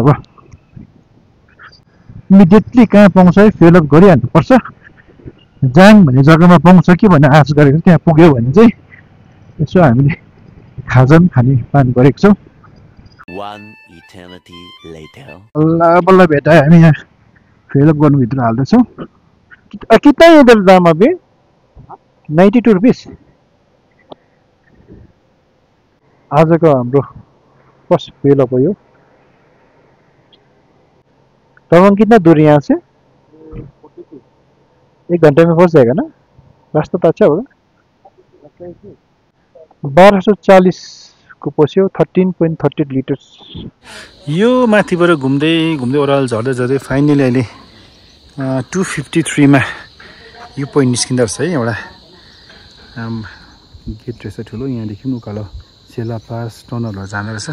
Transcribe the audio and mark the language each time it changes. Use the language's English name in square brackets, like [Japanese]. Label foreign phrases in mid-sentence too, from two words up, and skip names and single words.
[Nepali] अब इमिडिएटली कहाँ पाउँछ है, [English] fuel up [Nepali] गरिहाल्नुपर्छ। जाङ भन्ने जग्गामा पाउँछ कि भन्ने आश गरेको, त्यहाँ पुग्यो भने चाहिँ यसो हामीले खाजा पनि खाने प्लान गरेको छौँ। बल्ल बल्ल भेटायो हामी यहाँ [English] fuel up [Nepali] गर्नुभित्र हाल्दैछौँ। [Hindi] कितना इधर दाम अभी 92 रुपीस। [Nepali] आजको हाम्रो [English] first fuel up [Nepali] हो यो। [Hindi] तवाङ कितना दूर यहाँ से? 1 घंटे में पहुंच जाएगा ना? रास्ता तो अच्छा होगा। [Nepali] 1240 को पस्यो, 13.30 लिटर्स। यो माथिबाट घुम्दै घुम्दै ओह्रालो झर्दै झर्दै फाइनली अहिले 253 मा यो पोइन्ट निस्किँदो रहेछ है। एउटा गेट रहेछ ठुलो, यहाँदेखि उकालो सेला पास टनलहरू जाँदो रहेछ।